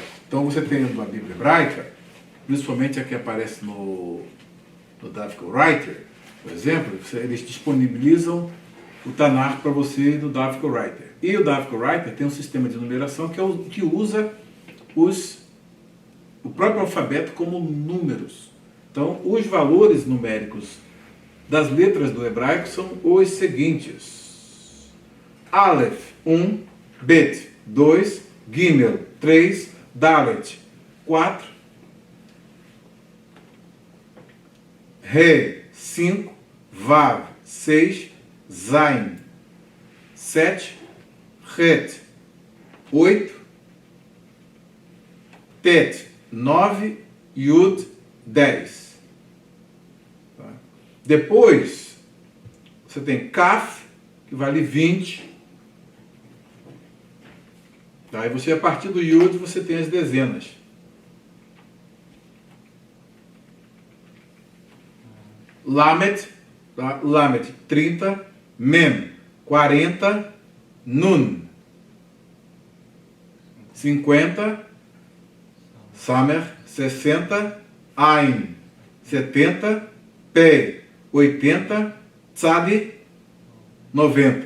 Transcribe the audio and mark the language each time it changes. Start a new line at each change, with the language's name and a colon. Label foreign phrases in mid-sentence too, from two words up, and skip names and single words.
Portuguese: Então você tem a Bíblia hebraica, principalmente a que aparece no Davidic Writer, por exemplo, eles disponibilizam o Tanakh para você no Davidic Writer. E o Davidic Writer tem um sistema de numeração que usa o próprio alfabeto como números. Então, os valores numéricos das letras do hebraico são os seguintes: Aleph, 1, Bet, 2, Gimel, 3, Dalet, 4, Re, 5, Vav, 6, Zain, 7, Het, 8, Tet, 9, Yud, 10. Tá? Depois, você tem Kaf, que vale 20. Tá? E você, a partir do Yud, você tem as dezenas. Lamed, tá? Lamed, 30. Mem, 40. Nun, 50. Samer, 60. Ain, 70. Pei, 80. Tzadi, 90.